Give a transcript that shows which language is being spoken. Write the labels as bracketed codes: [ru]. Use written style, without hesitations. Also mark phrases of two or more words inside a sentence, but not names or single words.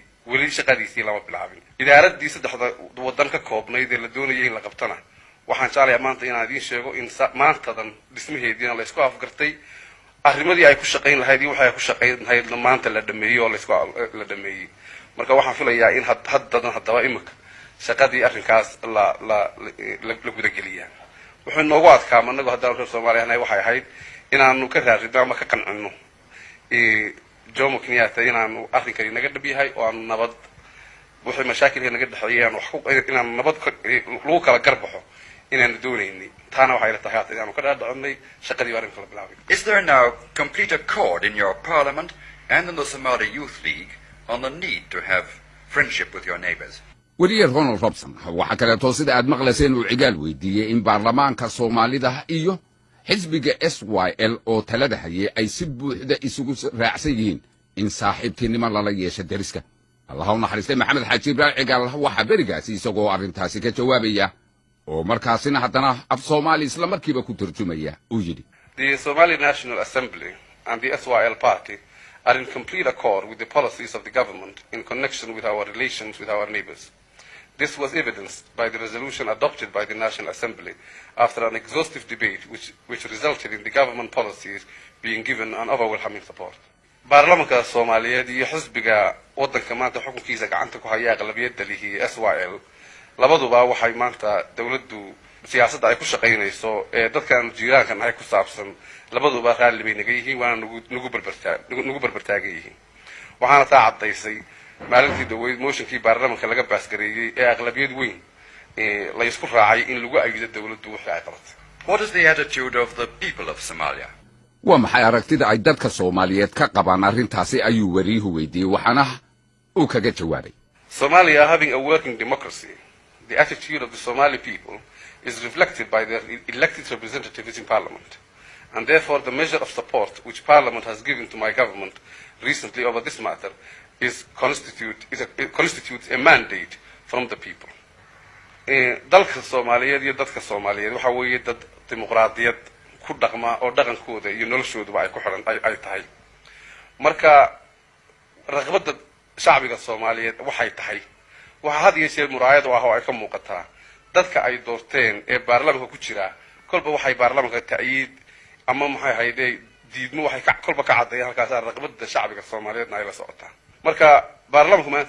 [so] weli shaqadiisii lama bilaabin idaaradii saddexda wadan ka koobnayd ee la doonayay in la qabtana waxaan jeclahay maanta inaan idin sheego in maantadan dhismaheedina la isku afgartay arrimadii ay ku shaqeyn lahayd iyo waxa ay ku shaqeyn lahayd maanta la dhameeyo oo la dhameeyay marka waxaan filayaa in haddaba imika shaqadii arrinkaas la guda geliyaan wuxuu noogu adkaa anagu haddaan reer Soomaaliya waxay ahayd inaanu ka raadino ama ka qancino Jomo Kenyatta inaanu arrinkani naga dhab yahay oo aan nabad wixii mashaakilka naga dhaxeeyay inaan nabad lagu kala garbaxo inaan doonaynay taana waxay la tahay inaanu ka dhaadhacnay shaqadii arrinka la bilaabay. [en] Is there now complete accord in your parliament and in the Somali Youth League on the need to have friendship with your neighbors? [so] wariye Ronald Robson waxa kale oo sida aad maqlayseen uu cigaal weydiiyay in baarlamaanka Soomaalida iyo xisbiga SYL oo talada hayay ay si buuxda isugu raacsan yihiin in saaxiibtinimo lala yeesho dariska Allah u naxariistay maxamed xaaji ibraahim cigaal waxa barigaasi isagoo arrintaasi ka jawaabaya oo markaasina haddana af Soomaali isla markiiba ku turjumaya uu yiri [en] The Somali National Assembly and the SYL party are in complete accord with the policies of the government in connection with our relations with our neighbors. This was evidenced by the resolution adopted by the National Assembly after an exhaustive debate which resulted in the government policies being given an overwhelming support. [so] Baarlamaanka Soomaaliyeed iyo xisbiga wadanka maanta xukunkiisa gacanta ku haya aqlabiyadda lihi SYL labaduba waxay maanta dawladdu siyaasadda ay ku shaqeynayso ee dadkan jiiraankan ay ku saabsan labaduba raalli bay naga yihiin waana nagu barbartaagay yihiin waxaana taa cadaysay maalintii dhaweyd motionkii baarlamaanka laga baasgareeyay ee aqlabiyad weyn la isku raacay in lagu aydo dawladdu wixii ay qabatay. [en] What is the attitude of the people of Somalia? [so] waa maxay aragtida ay dadka Soomaaliyeed ka qabaan arrintaasi ayuu wariyuhu weydiiyay waxaana uu kaga jawaabay [en] Somalia having a working democracy, the attitude of the Somali people is reflected by their elected representatives in parliament. And therefore the measure of support which parliament has given to my government recently over this matter constitutes a mandate from the people. [so] Dalka Soomaaliyeed iyo dadka Soomaaliyeed waxa weeye dad dimuqraadiyad ku dhaqma oo dhaqankooda iyo noloshooda ay ku xiran ay tahay marka raqabada shacbiga Soomaaliyeed waxay tahay waxa had iyo jeer muraayad ah oo ay ka muuqataa dadka ay doorteen ee baarlamaanka ku jira kolba waxay baarlamaanka taayid ama maxay hayday diidmo waxay kolba ka cadeeyaan halkaas raqabada shacbiga Soomaaliyeedna ay la socotaa marka baarlamaanku maanta